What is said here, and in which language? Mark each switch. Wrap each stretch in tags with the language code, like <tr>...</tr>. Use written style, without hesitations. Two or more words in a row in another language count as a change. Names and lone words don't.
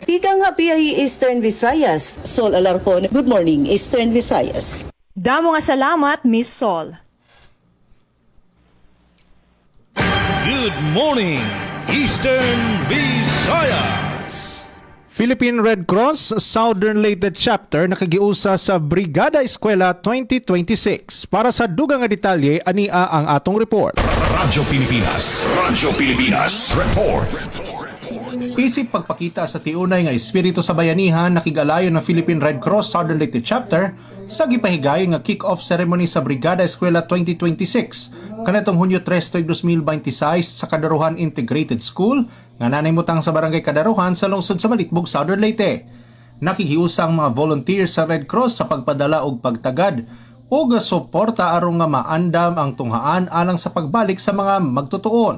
<ceb>Ika nga PIE Eastern Visayas, Sol Alarcon.</ceb> <en>Good morning, Eastern Visayas.</en> <ceb>Damo nga salamat, Miss Sol.</ceb> <en>Good morning, Eastern Visayas.</en> <ceb>Philippine Red Cross Southern Leyte Chapter nakagiusa sa Brigada Eskwela 2026. Para sa dugang nga detalye, ania ang atong report. Radyo Pilipinas Report. Isip pagpakita sa tiunay nga espiritu sa bayanihan, nakigalayon ng Philippine Red Cross Southern Leyte Chapter sa gipahigayon nga</ceb> <en>kick-off ceremony</en> <ceb>sa Brigada Eskwela 2026 kanatong Hunyo 3, 2026 sa Kadaruhan Integrated School nga nanahimutang sa Barangay Kadaruhan sa lungsod sa Malitbog, Southern Leyte. Nakikiusang mga volunteers sa Red Cross sa pagpadala og pagtagad o suporta aron nga maandam ang tunghaan alang sa pagbalik sa mga magtutuon.</ceb>